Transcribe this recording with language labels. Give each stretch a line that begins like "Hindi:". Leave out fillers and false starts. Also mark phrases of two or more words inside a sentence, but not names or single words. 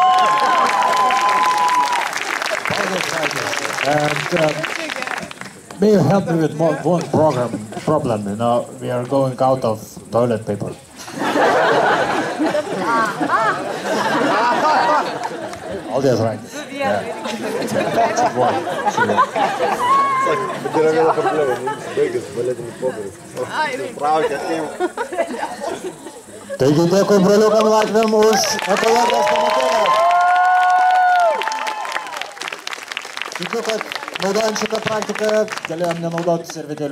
English: And may you help me with one problem? You know, we are going out of toilet paper. All this right. Yeah.
Lithuanian: Taigi dėkui broliukam latviam už ekologijos pamokėlę. Tikiu, kad naudojant šitą praktiką galėjom nenaudoti servetėlių.